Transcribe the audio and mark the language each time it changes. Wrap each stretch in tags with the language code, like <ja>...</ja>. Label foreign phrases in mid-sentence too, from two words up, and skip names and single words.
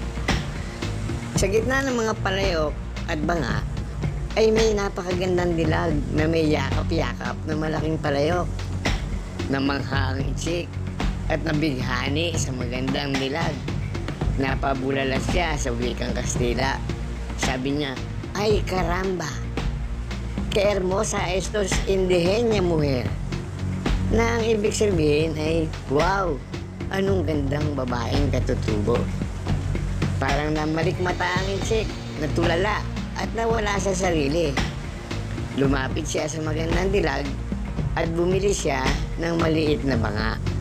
<tl>Sa gitna ng mga palayok at banga ay may napakagandang dilag na may yakap-yakap na malaking palayok. Namangha ang insik at nabighani sa magandang dilag. Napabulala siya sa wikang Kastila. Sabi niya,</tl> <es>"Ay caramba, que hermosa estos indigena mujer."</es> <tl>Na ang ibig sabihin ay, "Wow, anong gandang babaeng katutubo." Parang namalikmata ang insik, natulala at nawala sa sarili. Lumapit siya sa magandang dilag at bumili siya ng maliit na banga.</tl>